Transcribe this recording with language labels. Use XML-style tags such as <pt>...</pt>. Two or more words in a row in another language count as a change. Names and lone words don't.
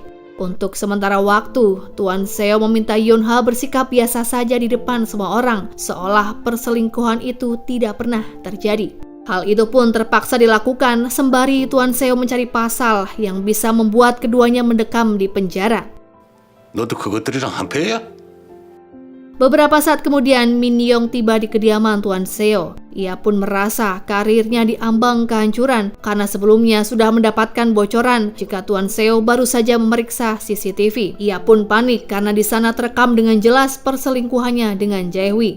<id>Untuk sementara waktu, Tuan Seo meminta Yonha bersikap biasa saja di depan semua orang, seolah perselingkuhan itu tidak pernah terjadi. Hal itu pun terpaksa dilakukan sembari Tuan Seo mencari pasal yang bisa membuat keduanya mendekam di penjara.</id> <ko>너도 그것들이랑 한패야?</ko> <id>Beberapa saat kemudian, Min-young tiba di kediaman Tuan Seo. Ia pun merasa karirnya diambang kehancuran karena sebelumnya sudah mendapatkan bocoran jika Tuan Seo baru saja memeriksa CCTV. Ia pun panik karena di sana terekam dengan jelas perselingkuhannya dengan Jae-hui.</id>